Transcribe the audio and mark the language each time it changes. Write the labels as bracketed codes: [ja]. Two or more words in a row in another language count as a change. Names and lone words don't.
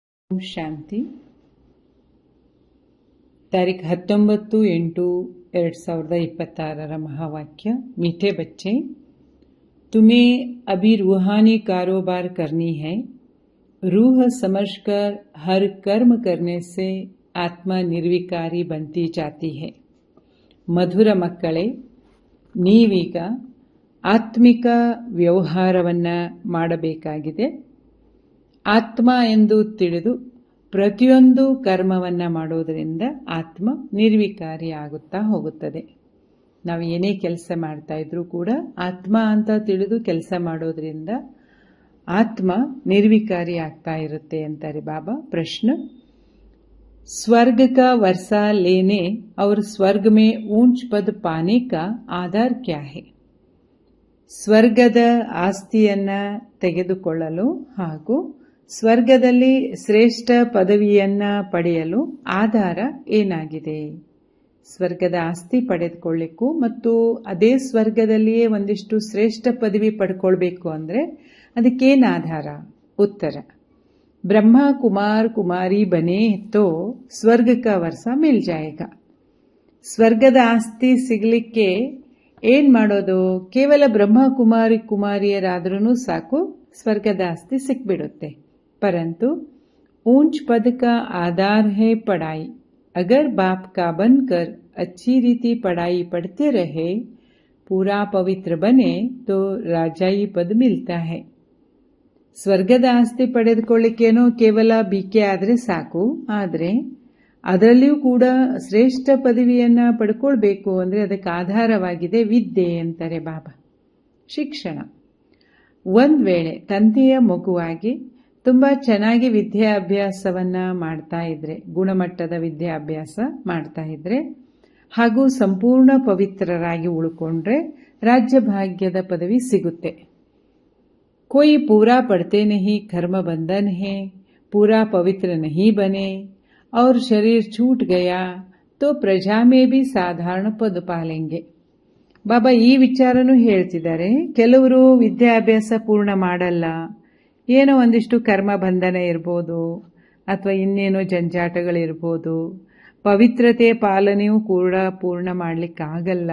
[hi] शांति तारीख 19/8/2026 महावाक्य। मीठे बच्चे, तुम्हें अभी रूहानी कारोबार करनी है। रूह समझकर हर कर्म करने से आत्मा निर्विकारी बनती जाती है। [kn] ಮಧುರ ಮಕ್ಕಳೇ, ನೀವೀಗ ಆತ್ಮಿಕ ವ್ಯವಹಾರವನ್ನ ಮಾಡಬೇಕಾಗಿದೆ. ಆತ್ಮ ಎಂದು ತಿಳಿದು ಪ್ರತಿಯೊಂದು ಕರ್ಮವನ್ನ ಮಾಡೋದರಿಂದ ಆತ್ಮ ನಿರ್ವಿಕಾರಿ ಆಗುತ್ತಾ ಹೋಗುತ್ತದೆ. ನಾವು ಏನೇ ಕೆಲಸ ಮಾಡ್ತಾ ಇದ್ರೂ ಕೂಡ ಆತ್ಮ ಅಂತ ತಿಳಿದು ಕೆಲಸ ಮಾಡೋದ್ರಿಂದ ಆತ್ಮ ನಿರ್ವಿಕಾರಿ ಆಗ್ತಾ ಇರುತ್ತೆ ಅಂತಾರೆ ಬಾಬಾ. ಪ್ರಶ್ನೆ, [hi] स्वर्ग का वर्षा लेने और स्वर्ग में ऊंच पद पाने का आधार क्या है? [kn] ಸ್ವರ್ಗದ ಆಸ್ತಿಯನ್ನ ತೆಗೆದುಕೊಳ್ಳಲು ಹಾಗೂ ಸ್ವರ್ಗದಲ್ಲಿ ಶ್ರೇಷ್ಠ ಪದವಿಯನ್ನ ಪಡೆಯಲು ಆಧಾರ ಏನಾಗಿದೆ? ಸ್ವರ್ಗದ ಆಸ್ತಿ ಪಡೆದುಕೊಳ್ಳಿಕ್ಕೂ ಮತ್ತು ಅದೇ ಸ್ವರ್ಗದಲ್ಲಿಯೇ ಒಂದಿಷ್ಟು ಶ್ರೇಷ್ಠ ಪದವಿ ಪಡ್ಕೊಳ್ಬೇಕು ಅಂದ್ರೆ ಅದಕ್ಕೇನು ಆಧಾರ? ಉತ್ತರ, [hi] ब्रह्मा कुमार कुमारी बने तो स्वर्ग का वर्षा मिल जाएगा. [kn] ಸ್ವರ್ಗದ ಆಸ್ತಿ ಸಿಗಲಿಕ್ಕೆ ಏನ್ ಮಾಡೋದು? ಕೇವಲ ಬ್ರಹ್ಮ ಕುಮಾರಿ ಕುಮಾರಿಯರಾದ್ರೂ ಸಾಕು, ಸ್ವರ್ಗದ ಆಸ್ತಿ ಸಿಕ್ಬಿಡುತ್ತೆ. [hi] परंतु ऊंच पद का आधार है पढ़ाई. अगर बाप का बनकर अच्छी रीति पढ़ाई पढ़ते रहे, पूरा पवित्र बने तो राजाई पद मिलता है. [kn] ಸ್ವರ್ಗದ ಆಸ್ತಿ ಪಡೆದುಕೊಳ್ಳಿಕ್ಕೇನೋ ಕೇವಲ ಬಿಕೆ ಆದ್ರೆ ಸಾಕು, ಆದ್ರೆ ಅದರಲ್ಲಿಯೂ ಕೂಡ ಶ್ರೇಷ್ಠ ಪದವಿಯನ್ನ ಪಡ್ಕೊಳ್ಬೇಕು ಅಂದ್ರೆ ಅದಕ್ಕೆ ಆಧಾರವಾಗಿದೆ ವಿದ್ಯೆ ಅಂತಾರೆ ಬಾಬಾ. ಶಿಕ್ಷಣ. ಒಂದ್ ವೇಳೆ ತಂದೆಯ ಮಗುವಾಗಿ ತುಂಬಾ ಚೆನ್ನಾಗಿ ವಿದ್ಯಾಭ್ಯಾಸವನ್ನ ಮಾಡ್ತಾ ಇದ್ರೆ, ಗುಣಮಟ್ಟದ ವಿದ್ಯಾಭ್ಯಾಸ ಮಾಡ್ತಾ ಇದ್ರೆ ಹಾಗೂ ಸಂಪೂರ್ಣ ಪವಿತ್ರರಾಗಿ ಉಳ್ಕೊಂಡ್ರೆ ರಾಜ್ಯ ಭಾಗ್ಯದ ಪದವಿ ಸಿಗುತ್ತೆ. [hi] कोई पूरा पढ़ते नहीं, कर्म बंधन है, पूरा पवित्र नहीं बने और शरीर छूट गया तो प्रजा में भी साधारण पद पालेंगे. [kn] ಬಾಬಾ ಈ ವಿಚಾರನೂ ಹೇಳ್ತಿದ್ದಾರೆ. ಕೆಲವರು ವಿದ್ಯಾಭ್ಯಾಸ ಪೂರ್ಣ ಮಾಡಲ್ಲ, ಏನೋ ಒಂದಿಷ್ಟು ಕರ್ಮ ಬಂಧನ ಇರ್ಬೋದು ಅಥವಾ ಇನ್ನೇನೋ ಜಂಜಾಟಗಳಿರ್ಬೋದು, ಪವಿತ್ರತೆ ಪಾಲನೆಯೂ ಕೂಡ ಪೂರ್ಣ ಮಾಡ್ಲಿಕ್ಕಾಗಲ್ಲ.